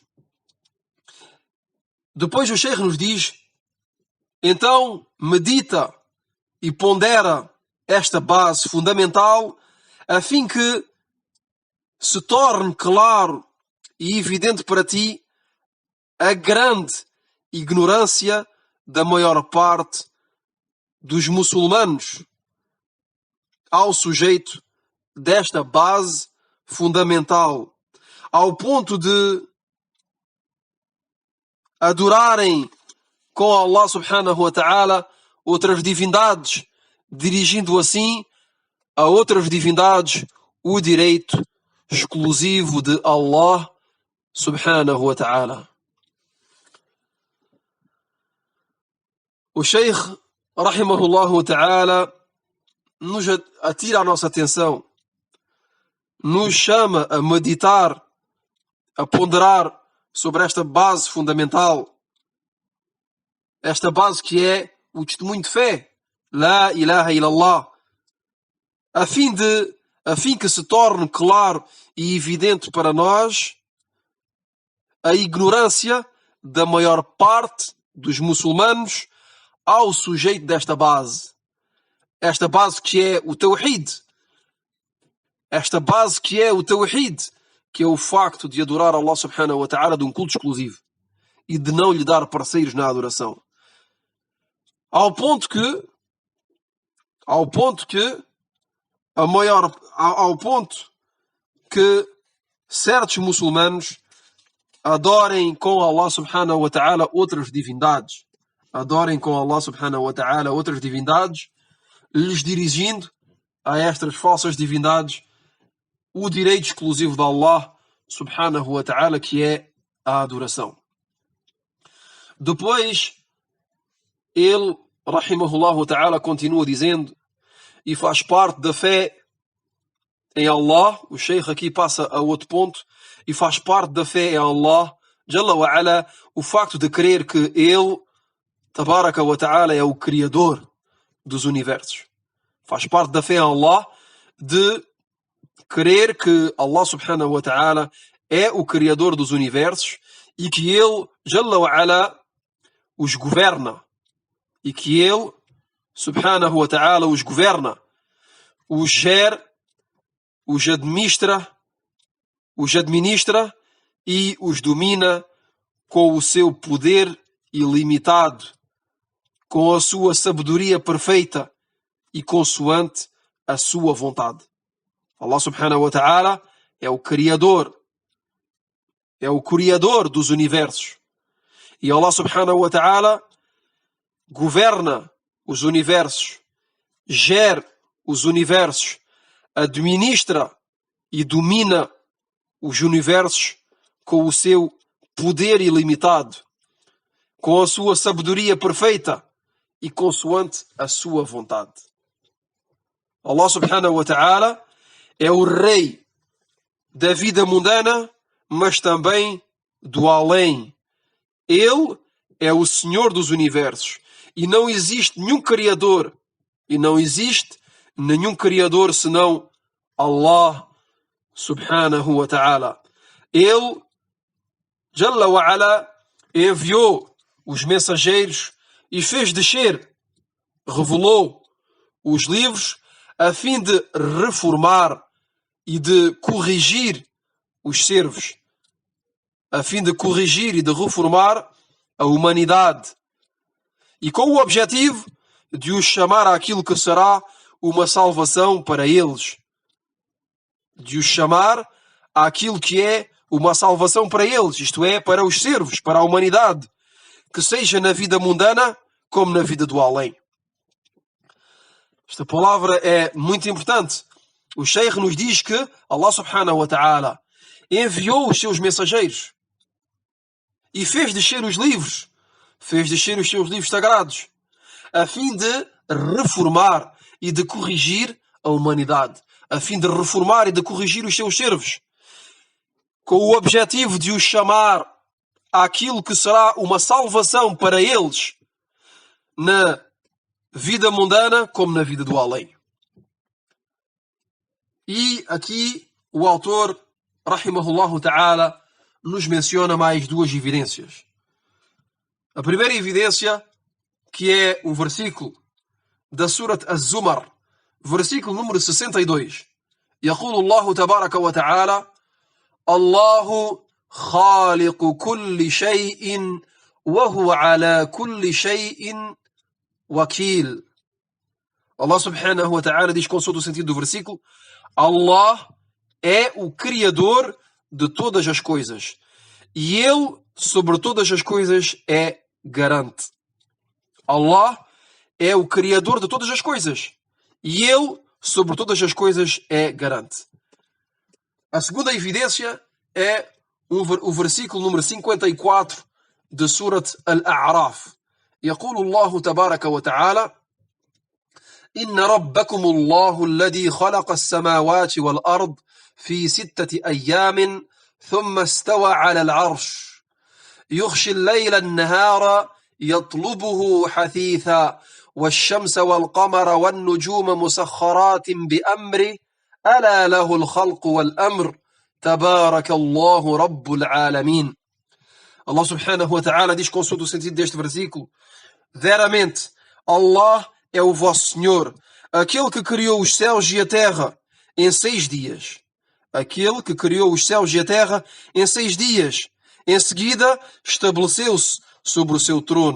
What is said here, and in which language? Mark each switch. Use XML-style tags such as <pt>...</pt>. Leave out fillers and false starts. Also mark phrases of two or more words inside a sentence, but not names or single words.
<pt>Depois o Sheikh nos diz, então medita e pondera esta base fundamental a fim que se torne claro e evidente para ti a grande ignorância da maior parte dos muçulmanos ao sujeito desta base fundamental, ao ponto de adorarem com</pt> <ar>الله سبحانه وتعالى</ar> <pt>outras divindades, dirigindo assim a outras divindades o direito exclusivo de</pt> <ar>الله سبحانه وتعالى.</ar> <pt>O Sheikh</pt> <ar>رحمه الله تعالى</ar> <pt>nos atira a nossa atenção, nos chama a meditar, a ponderar sobre esta base fundamental, esta base que é o testemunho de fé,</pt> <ar>لا إله إلا الله,</ar> <pt>a fim que se torne claro e evidente para nós a ignorância da maior parte dos muçulmanos ao sujeito desta base. Esta base que é o Tawhid. Esta base que é o Tawhid, que é o facto de adorar</pt> <ar>الله سبحانه وتعالى</ar> <pt>de um culto exclusivo e de não lhe dar parceiros na adoração. Ao ponto que certos muçulmanos adorem com</pt> <ar>الله سبحانه وتعالى</ar> <pt>outras divindades. Adorem com</pt> <ar>الله سبحانه وتعالى</ar> <pt>outras divindades, lhes dirigindo a estas falsas divindades o direito exclusivo de</pt> <ar>الله سبحانه وتعالى,</ar> <pt>que é a adoração. Depois, ele,</pt> <ar>رحمه الله تعالى,</ar> <pt>continua dizendo, e faz parte da fé em Allah, o Sheikh aqui passa a outro ponto, e faz parte da fé em Allah,</pt> <ar>جل وعلا,</ar> <pt>o facto de crer que ele,</pt> <ar>تبارك وتعالى,</ar> <pt>é o Criador dos universos. Faz parte da fé em Allah de crer que</pt> <ar>الله سبحانه وتعالى</ar> <pt>é o Criador dos universos e que ele,</pt> <ar>جل وعلا,</ar> <pt>os governa. E que ele,</pt> <ar>سبحانه وتعالى,</ar> <pt>os governa, os gera, os administra e os domina com o seu poder ilimitado, com a sua sabedoria perfeita e consoante a sua vontade.</pt> <ar>الله سبحانه وتعالى</ar> <pt>é o Criador dos universos. E</pt> <ar>الله سبحانه وتعالى</ar> <pt>governa os universos, gera os universos, administra e domina os universos com o seu poder ilimitado, com a sua sabedoria perfeita e consoante a sua vontade.</pt> <ar>الله سبحانه وتعالى</ar> <pt>é o rei da vida mundana, mas também do além. Ele é o Senhor dos universos. E não existe nenhum criador. E não existe nenhum criador senão</pt> <ar>الله سبحانه وتعالى.</ar> <pt>Ele,</pt> <ar>جل وعلا,</ar> <pt>enviou os mensageiros e fez descer, revelou os livros a fim de reformar e de corrigir os servos, a fim de corrigir e de reformar a humanidade, e com o objetivo de os chamar àquilo que será uma salvação para eles, de os chamar àquilo que é uma salvação para eles, isto é, para os servos, para a humanidade, que seja na vida mundana como na vida do além. Esta palavra é muito importante. O Sheikh nos diz que</pt> <ar>الله سبحانه وتعالى</ar> <pt>enviou os seus mensageiros e fez descer os livros, fez descer os seus livros sagrados, a fim de reformar e de corrigir a humanidade, a fim de reformar e de corrigir os seus servos, com o objetivo de os chamar àquilo que será uma salvação para eles na vida mundana como na vida do além. E aqui o autor,</pt> <ar>رحمه الله تعالى,</ar> <pt>nos menciona mais duas evidências. A primeira evidência, que é o versículo da Surat Az-Zumar, versículo número 62.</pt> <ar>يقول الله تبارك وتعالى الله خالق كل شيء وهو على كل شيء وكيل. الله سبحانه وتعالى</ar> <pt>diz, consoante o sentido do versículo, Allah é o Criador de todas as coisas. E Ele, sobre todas as coisas, é garante. Allah é o Criador de todas as coisas. E Ele, sobre todas as coisas, é garante. A segunda evidência é o versículo número 54 de Surat Al-A'raf.</pt> <ar>يقول الله تبارك وتعالى إن ربكم الله الذي خلق السماوات والأرض في 6 أيام ثم استوى على العرش يغشي الليل النهار يطلبه حثيثا والشمس والقمر والنجوم مسخرات بأمره ألا له الخلق والأمر تبارك الله رب العالمين. الله سبحانه وتعالى</ar> <pt>diz, consoante o sentido deste versículo, veramente, Allah é o vosso Senhor, aquele que criou os céus e a terra em 6 dias. Aquele que criou os céus e a terra em 6 dias. Em seguida, estabeleceu-se sobre o seu trono.</pt>